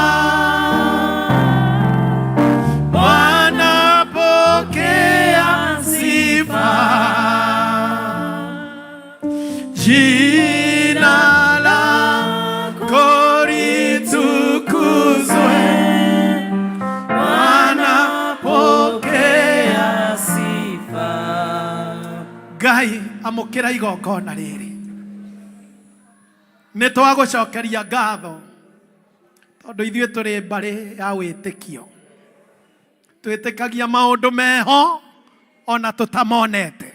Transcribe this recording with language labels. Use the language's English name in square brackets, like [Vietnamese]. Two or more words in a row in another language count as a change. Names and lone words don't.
[Swahili] Bwana pokea sifa. Jina lako litukuzwe. Bwana pokea sifa. [Kikuyu] Ngai amukira igongona riri. Nitwagucokeria ngatho tondu ithuĩ tũrĩ mbarĩ ya wĩtĩkio. Twĩtĩkagia maũndũ meho ona tũtamonete.